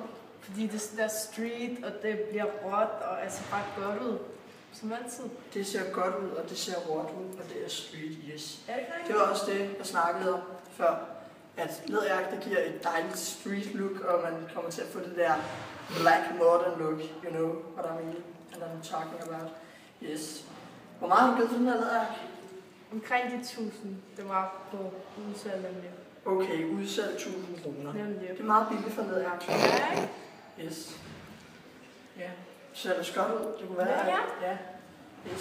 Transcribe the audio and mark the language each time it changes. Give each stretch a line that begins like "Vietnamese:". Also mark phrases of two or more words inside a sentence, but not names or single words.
Danish: Fordi det er sådan der street, og det bliver råt, og altså bare godt ud. Som altid. Det ser godt ud, og det ser råt ud, og det er street, yes. Er det ikke Det var også det, jeg snakkede om før. At læderjakke, det giver et dejligt
English: street look,
Danish: og man kommer til at få det der
English: black modern look, you know what I mean, and I'm talking about. Yes.
Danish: Hvor meget har du givet for den her læderjakke? Omkring de 1000. Det var på udsalg nemlig. Okay, udsalg 1000 kroner. Nemlig. Det er meget billigt for en læderjakke. Ja, ikke? Yes. Ja. Ser det godt ud? Det kunne være. Ja. Ja. Yes.